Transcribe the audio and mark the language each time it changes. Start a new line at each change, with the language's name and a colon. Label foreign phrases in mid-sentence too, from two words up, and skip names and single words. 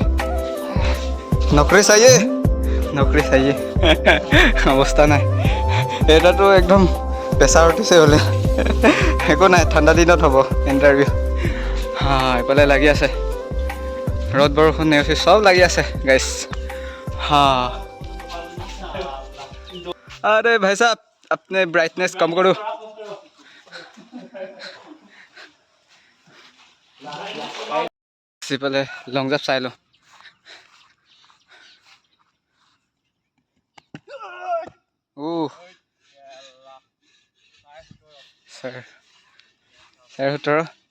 Assamese: নকৰি চাইয়ে অৱস্থা নাই। এটাতো একদম প্ৰেছাৰ উঠিছে বোলে। একো নাই, ঠাণ্ডা দিনত হ'ব ইণ্টাৰভিউ। এইফালে লাগি আছে ৰ'দ বৰষুণ নেওচি চব লাগি আছে গাইছ।
Hindi: अरे भाई साहब अपने ब्राइटनेस कम करो।
Assamese: সিফালে
English: long jump
Assamese: চাই লওঁ। চাৰে 17।